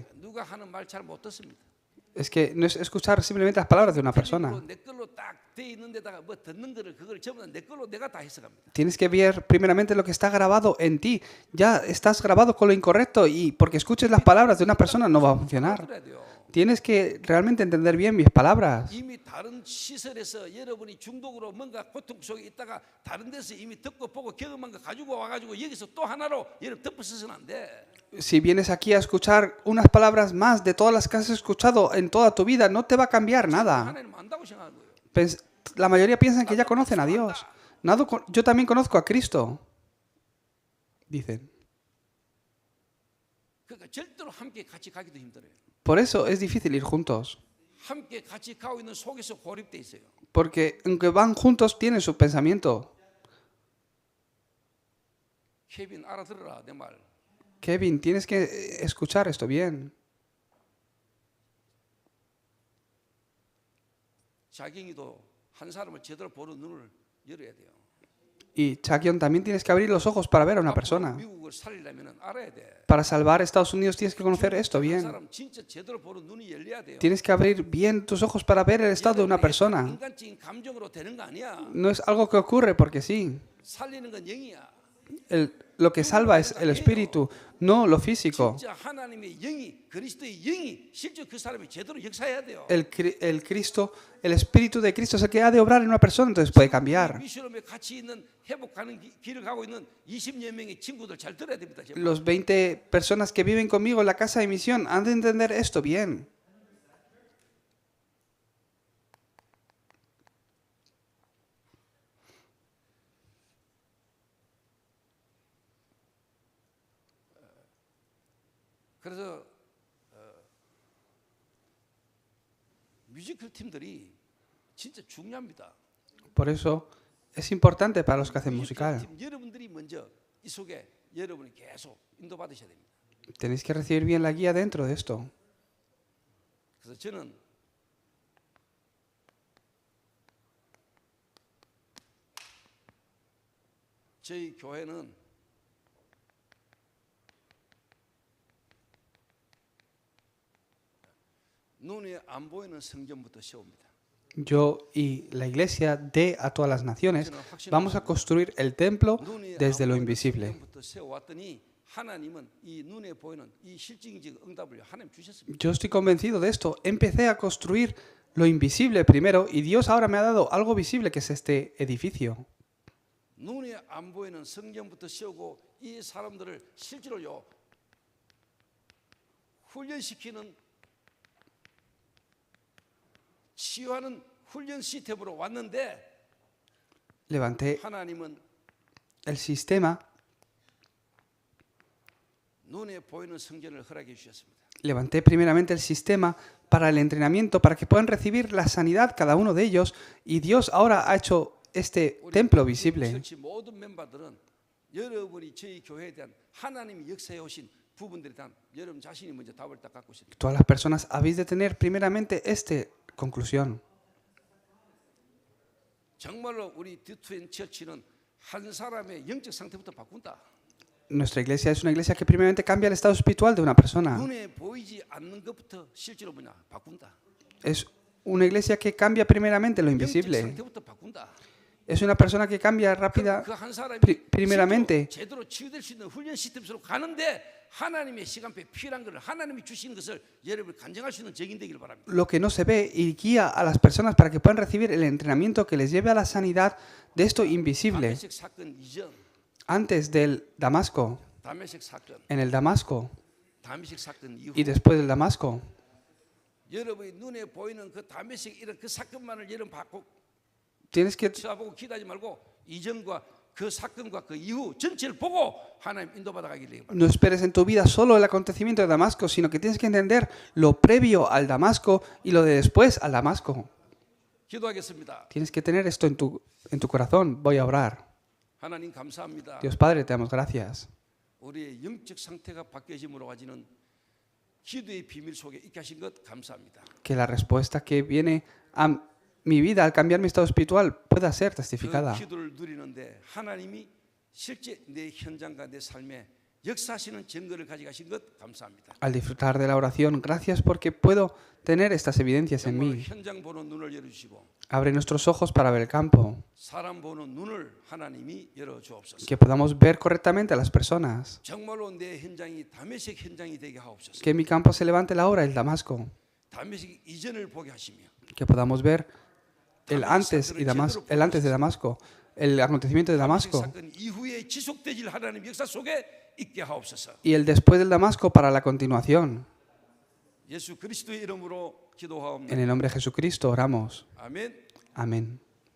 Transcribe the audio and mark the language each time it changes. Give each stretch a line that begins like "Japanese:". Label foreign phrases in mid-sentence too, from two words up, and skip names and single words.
Korean: 누가 하는 말 잘 못 듣습니다.
Spanish: Es que no es escuchar simplemente las palabras de una persona.
Korean: 내 걸로 딱 돼 있는 데다가 뭐 듣는 거를 그걸 전부 내 걸로 내가 다 해석합니다.
Spanish: Tienes que ver primeramente lo que está grabado en ti. Ya estás grabado con lo incorrecto y porque escuches las palabras de una persona no va a funcionar.
Korean: 그래야 돼요.
Spanish: Tienes que realmente entender bien mis palabras.
Korean: 이미 다른 시설에서 여러분이 중독으로 뭔가 고통 속에 있다가 다른 데서 이미 듣고 보고 경험한 거 가지고 와가지고 여기서 또 하나로 여러분 덮어서는 안 돼.
Spanish: Si vienes aquí a escuchar unas palabras más de todas las que has escuchado en toda tu vida, no te va a cambiar nada.
Korean: 하나님 안다고 생각하는 거예요.
Spanish: La mayoría piensan que ya conocen a Dios. Yo también conozco a Cristo, dicen.
Korean: 그러니까 절대로 함께 같이 가기도 힘들어요.
Spanish: Por eso es difícil ir juntos.
Korean: 함께 같이 가고 있는 속에서 고립돼 있어요.
Spanish: Porque aunque van juntos, tienen su pensamiento.
Korean: 케빈 알아들어라 내 말.
Spanish: Kevin, tienes que escuchar esto bien.
Korean: 자경이도 한 사람을 제대로 보는 눈을 열어야 돼요.
Spanish: Y Chakion, también tienes que abrir los ojos para ver a una persona.
Korean: 미국을 살리려면 알아야 돼.
Spanish: Para salvar a Estados Unidos tienes que conocer esto
Korean: 한
Spanish: bien.
Korean: 사람 진짜 제대로 보는 눈이 열려야 돼요.
Spanish: Tienes que abrir bien tus ojos para ver el estado de una persona.
Korean: 인간적인 감정으로 되는 거 아니야.
Spanish: No es algo que ocurre porque sí.
Korean: 살리는 건 영이야.
Spanish: Lo que salva es el espíritu, no lo físico.
Korean: 진짜 하나님의 영이 그리스도의 영이 실제 그 사람이 제대로 역사해야 돼요.
Spanish: El Cristo, el espíritu de Cristo es el que ha de obrar en una persona, entonces puede cambiar.
Korean: 미션홈에 같이 있는 회복하는 길을 가고 있는 20여 명의 친구들 잘 들어야 됩니다. 제발.
Spanish: Los 20 personas que viven conmigo en la casa de misión han de entender esto bien.
Korean: 그래서 뮤지컬 팀들이 진짜 중요합니다.
Spanish: Por eso es importante para los que hacen musical.
Korean: 팀 여러분들이 먼저 이 속에 여러분이 계속 인도받으셔야 됩니다.
Spanish: Tenéis que recibir bien la guía dentro de esto.
Korean: 그래서 저는 저희 교회는 눈에 안 보이는 성전부터 세웁니다.
Spanish: Yo y la iglesia de a todas las naciones vamos a construir el templo
Korean: 눈에
Spanish: desde
Korean: 안
Spanish: lo
Korean: 보이는
Spanish: invisible.
Korean: 성전부터 세워왔더니 하나님은 이 눈에 보이는 이 실질적 응답을 하나님 주셨습니다.
Spanish: Yo estoy convencido de esto. Empecé a construir lo invisible primero y Dios ahora me ha dado algo visible que es este edificio.
Korean: 눈에 안 보이는 성전부터 세우고 이 사람들을 실제로요 훈련시키는 치유하는 훈련 시스템으로 왔는데
Spanish: Levanté
Korean: 하나님은
Spanish: el sistema,
Korean: 눈에 보이는 성전을 허락해 주셨습니다.
Spanish: levanté primeramente el sistema para el entrenamiento, para que puedan recibir la sanidad cada uno de ellos y Dios ahora ha hecho este templo visible.
Korean: 처치 모든 멤버들은 여러분이 저희 교회에 대한 하나님이 역사해 오신 부분들에 대한 여러분 자신이 먼저 답을 딱 갖고 있습니다.
Spanish: Todas las personas habéis de tener primeramente esta conclusión.
Korean: 정말로 우리 디트윈 처치는 한 사람의 영적 상태부터 바꾼다.
Spanish: Nuestra iglesia es una iglesia que primeramente cambia el estado espiritual de una persona.
Korean: 눈에 보이지 않는 것부터 실제로 뭐냐 바꾼다.
Spanish: Es una iglesia que cambia primeramente lo
Korean: 영적
Spanish: invisible.
Korean: 상태부터 바꾼다.
Spanish: Es una persona que cambia rápida.
Korean: 그한 사람이
Spanish: primeramente.
Korean: 제대로 치유될 수 있는 훈련 시스템으로 가는데 하나님의 시간표에 필요한 것을 하나님이 주신 것을 여러분 간증할 수 있는 적인 되기를 바랍니다.
Spanish: Lo que no se ve y guía a las personas para que puedan recibir el entrenamiento que les lleve a la sanidad de esto invisible.
Korean: 다메섹 사건 이전,
Spanish: Antes del Damasco,
Korean: 다메섹 사건,
Spanish: en el Damasco
Korean: 다메섹 사건 이후
Spanish: y después del Damasco.
Korean: 여러분이 눈에 보이는 그 다메섹 이런 그 사건만을 여러분 받고
Spanish: Tienes que
Korean: 쳐다보고 기도하지 말고 이전과 그 사건과 그 이후 전체를 보고 하나님 인도받아 가기를 바랍니다.
Spanish: no esperes en tu vida solo el acontecimiento de Damasco, sino que tienes que entender lo previo al Damasco y lo de después al Damasco.
Korean: 기도하겠습니다.
Spanish: Tienes que tener esto en tu corazón. Voy a orar.
Korean: 하나님 감사합니다.
Spanish: Dios Padre, te damos gracias.
Korean: 우리의 영적 상태가 바뀌어짐으로 가지는 기도의 비밀 속에 있게 하신 것 감사합니다.
Spanish: Que la respuesta que viene a mi vida al cambiar mi estado espiritual pueda ser
Korean: 그
Spanish: testificada.
Korean: 기도를 누리는데 하나님이 실제 내 현장과 내 삶에 역사하시는 증거를 가져가신 것 감사합니다.
Spanish: Al disfrutar de la oración, gracias porque puedo tener estas evidencias en
Korean: 정말
Spanish: mí.
Korean: 현장 보는 눈을 열어주시고
Spanish: Abre nuestros ojos para ver el campo,
Korean: 사람 보는 눈을 하나님이 열어주옵소서.
Spanish: que podamos ver correctamente a las personas,
Korean: 정말로 내 현장이 다메섹 현장이 되게 하옵소서.
Spanish: que mi campo se levante la hora del Damasco,
Korean: 다메섹 이전을 보게 하시며
Spanish: que podamos ver el antes de Damasco, el acontecimiento de
Korean: 다메섹
Spanish: Damasco
Korean: 사건 이후에 지속되질 하나님 역사 속에 있게 하옵소서.
Spanish: y el después del Damasco para la continuación.
Korean: 예수 그리스도의 이름으로 기도하옵나이다.
Spanish: En el nombre de Jesucristo oramos.
Korean: 아멘.
Spanish: Amén.